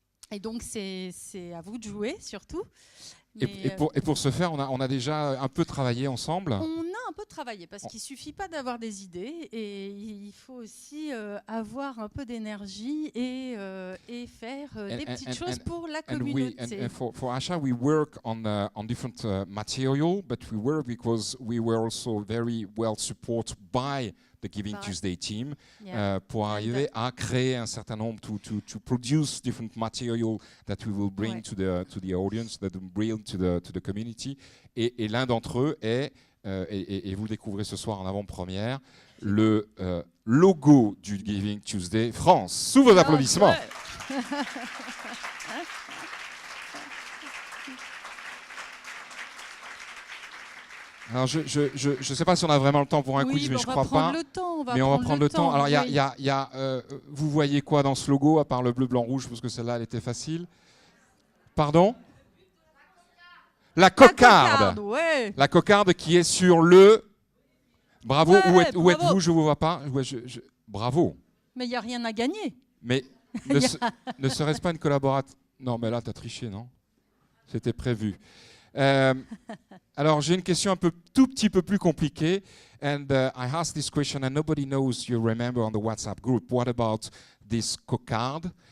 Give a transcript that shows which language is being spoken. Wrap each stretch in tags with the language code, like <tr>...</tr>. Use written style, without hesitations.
<fr>Et donc c'est à vous de jouer surtout. Et pour ce faire, on a déjà un peu travaillé ensemble. On a un peu travaillé parce qu'il ne suffit pas d'avoir des idées, et il faut aussi avoir un peu d'énergie et faire des petites choses pour la communauté.</fr> <en>For Asha, we work on different material, but we work because we were also very well supported by the Giving Tuesday team,</en> <fr>pour arriver à créer un certain nombre,</fr> <en>to produce different material that we will bring to the audience, that we bring to the community.</en> <fr>Et l'un d'entre eux est et vous le découvrez ce soir en avant-première, le logo du Giving Tuesday France. Sous vos applaudissements. Alors je ne sais pas si on a vraiment le temps pour un quiz, mais je crois pas. Mais on va prendre le temps. Alors vous voyez quoi dans ce logo, à part le bleu, blanc, rouge, parce que celle-là, elle était facile. Pardon ? La cocarde. Ouais. La cocarde qui est sur le... Bravo, Ouais, où êtes-vous? Je ne vous vois pas. Bravo. Mais il n'y a rien à gagner. Mais ne serait-ce pas une collaboratrice? Non, mais là, tu as triché, non? C'était prévu. Alors, j'ai une question tout petit peu plus compliquée.</fr> <en>And I asked this question and nobody knows, you remember, on the WhatsApp group. What about this cocarde?</en>